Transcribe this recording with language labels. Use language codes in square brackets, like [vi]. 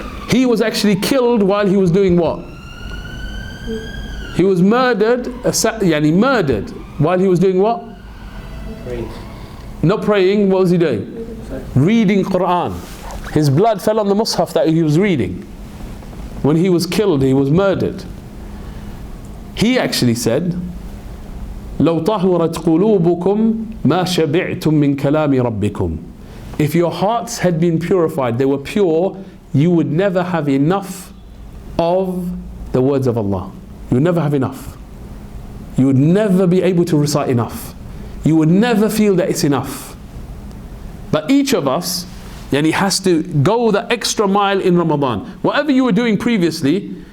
[en] He was actually killed while he was doing what? He was murdered, murdered while he was doing what? Praying. Not praying, what was he doing? Reading Qur'an. His blood fell on the mushaf that he was reading. When he was killed, he was murdered. He actually said, [ar] لو طهرت قلوبكم ما شبعتم من كلام ربكم. [en] If your hearts had been purified, they were pure, you would never have enough of the words of Allah. You would never have enough. You would never be able to recite enough. You would never feel that it's enough. But each of us, has to go the extra mile in Ramadan. Whatever you were doing previously,